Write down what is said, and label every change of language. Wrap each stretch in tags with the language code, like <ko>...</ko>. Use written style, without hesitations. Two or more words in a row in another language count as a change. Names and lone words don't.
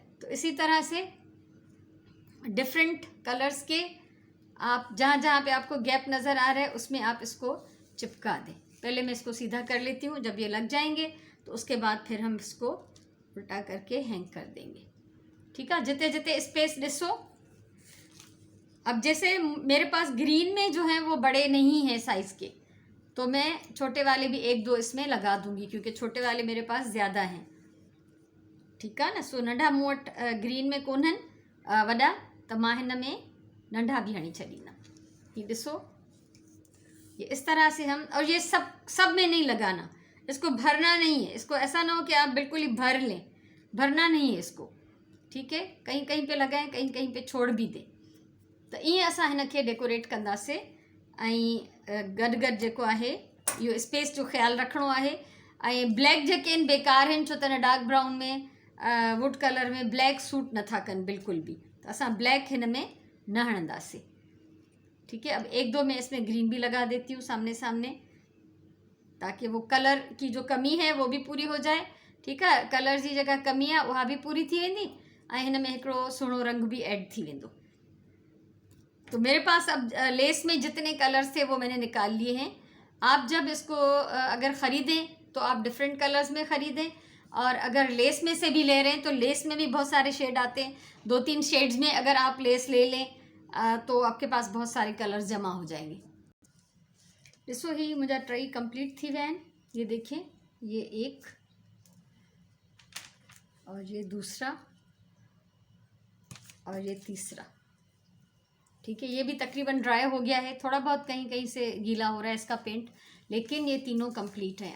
<hi>तो इसी तरह से</hi> <en>different colors</en> <hi>के आप जहाँ जहाँ पे आपको गैप नज़र आ रहा है उसमें आप इसको चिपका दें। पहले मैं इसको सीधा कर लेती हूँ, जब ये लग जाएंगे तो उसके बाद फिर हम इसको उल्टा करके हैंग कर देंगे। ठीक है,</hi> <sd>जिते जिते स्पेस ॾिसो।</sd> <hi>अब जैसे मेरे पास ग्रीन में जो है वो बड़े नहीं हैं साइज़ के, तो मैं छोटे वाले भी एक दो इसमें लगा दूंगी, क्योंकि छोटे वाले मेरे पास ज़्यादा हैं। ठीक है ना।</hi> <sd>सो नंढा मूं वटि ग्रीन में कोन्हनि वॾा, त मां हिन में नंढा भी हणी छॾींदमि। ये ॾिसो,</sd> <hi>ये इस तरह से हम, और ये सब में नहीं लगाना, इसको भरना नहीं है। इसको ऐसा ना हो कि आप बिल्कुल ही भर लें, भरना नहीं है इसको। ठीक है, कहीं कहीं पे लगाएं, कहीं कहीं पे छोड़ भी दें।</hi> <sd>तो ईअं असां हिन खे डेकोरेट कंदासीं। ऐं गॾु गॾु जेको आहे इहो स्पेस जो ख़्यालु रखिणो आहे। ऐं ब्लैक जेके आहिनि बेकार आहिनि, छो त हिन</sd> <en>dark brown</en> <sd>में</sd> <en>wood color</en> <sd>में</sd> <en>black suit</en> <sd>नथा कनि बिल्कुल भी, तो असां ब्लैक हिन में न हणंदासीं।</sd> <hi>ठीक है, अब एक दो मैं इसमें ग्रीन भी लगा देती हूँ सामने सामने, ताकि वो कलर की जो कमी है वो भी पूरी हो जाए। ठीक है,</hi> <sd>कलर जी जगह कमी आहे उहा भी पूरी थी वेंदी, ऐं हिन में हिकिड़ो सुहिणो रंग भी ऐड थी वेंदो।</sd> <hi>तो मेरे पास अब लेस में जितने कलर्स थे वो मैंने निकाल लिए हैं। आप जब इसको अगर ख़रीदें तो आप</hi> <en>different colors</en> <hi>में ख़रीदें, और अगर लेस में से भी ले रहे हैं तो लेस में भी बहुत सारे शेड आते हैं। 2-3 शेड्स में अगर आप लेस ले लें तो आपके पास बहुत सारे कलर्स जमा हो जाएंगे।</hi> <sd>ॾिसो, ही मुंहिंजा टई कंप्लीट थी विया आहिनि।</sd> <hi>ये देखिए, ये एक और ये दूसरा और ये तीसरा। ठीक है, ये भी तकरीबन ड्राई हो गया है, थोड़ा बहुत कहीं कहीं से गीला हो रहा है इसका पेंट, लेकिन ये तीनों कंप्लीट हैं।</hi>